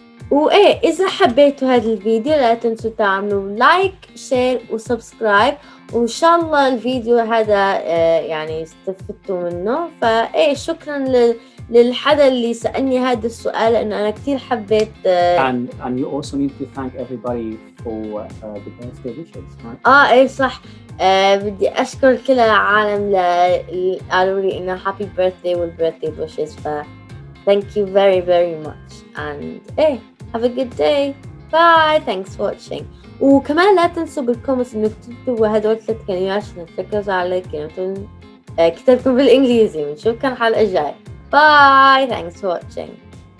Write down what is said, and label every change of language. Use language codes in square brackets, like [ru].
[ar] وإيه إذا حبيتوا هذا الفيديو لا تنسوا تعملوا لايك شير وسبسكرايب وإن شاء الله الفيديو هذا يعني استفدتوا منه. فإيه شكرا للحدا اللي سألني هذا السؤال لأنه أنا كتير حبيت. [en] And you also need to thank everybody for the birthday wishes, right? [ar] إيه صح. بدي أشكر كل العالم اللي قالوا لي إنه happy birthday وال birthday wishes. [en] thank you very very much and [ar] إيه [en] have a good day. Bye. Thanks for watching. [ar] وكمان لا تنسوا بالكومنتس إنه تكتبوا هدول 3 كلمات عشان تركزوا على كلمتين كتابكم بالإنجليزي. ونشوفكم الحلقة الجاية. [en] Bye. Thanks for watching.